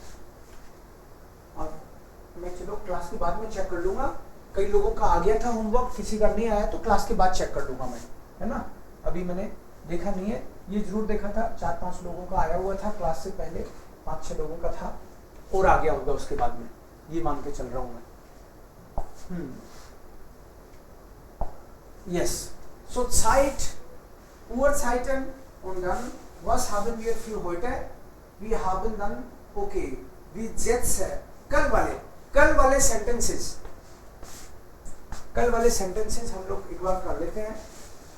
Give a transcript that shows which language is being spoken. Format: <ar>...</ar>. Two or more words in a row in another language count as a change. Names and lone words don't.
<hi>मैं चलो क्लास के बाद में चेक कर लूंगा, कई लोगों का आ गया था होमवर्क, किसी का नहीं आया तो क्लास के बाद चेक कर लूंगा मैं, है ना। अभी मैंने देखा नहीं है, ये जरूर देखा था 4-5 लोगों का आया हुआ था क्लास से पहले, 5-6 लोगों का था और आ गया होगा उसके बाद में, ये मान के चल रहा हूं मैं।</hi> <en>yes, so</en> <de>Zeit, Uhrzeiten und dann was haben wir für heute? Wir haben dann okay, wie jetzt</de> <hi>कल वाले सेंटेंसेस हम लोग एक बार कर लेते हैं।</hi>